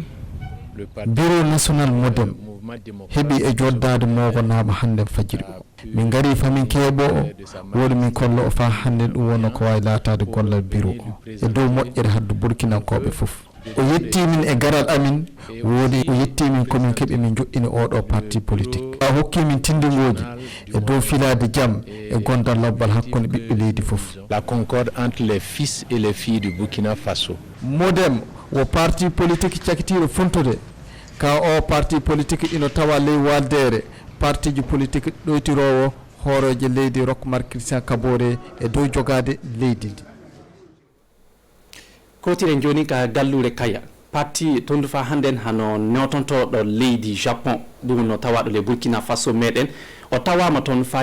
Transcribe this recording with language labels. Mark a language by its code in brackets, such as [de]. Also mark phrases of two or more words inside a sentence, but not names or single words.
[fr] bureau national [ff] modem heeɓi e joddade mogo naaba hande fajiri o min gari famin keeɓo o woɗi min kolla o fa hande ɗum wonno ko wawi latade gollal bureau o e dow moƴƴere haddu burkinankoɓe foof o yettimin e garal amin woodi o yettimin komin keɓi min joɗɗini oɗo [fr] parti politique [ff] a hokkimin tindingoji e dow filade jaam e gondal lobbal hakkude ɓiɓɓe leydi foof [fr] la concorde entre les fils et les filles du Burkina Faso [ff] modem wo [fr] parti politique [ff] cakitiɗo funtude ka o parti politique ino tawa ley waldere parti ji politique ɗoytirowo hooroje leydi Roch-Marc Christian Kaboré e dow jogade leydi ndi kotiren joni ka gallure kaya parti tondu fa handen hano notontoɗo leydi Japon ɗum no tawaɗo le Burkina Faso meɗen o tawama toon fa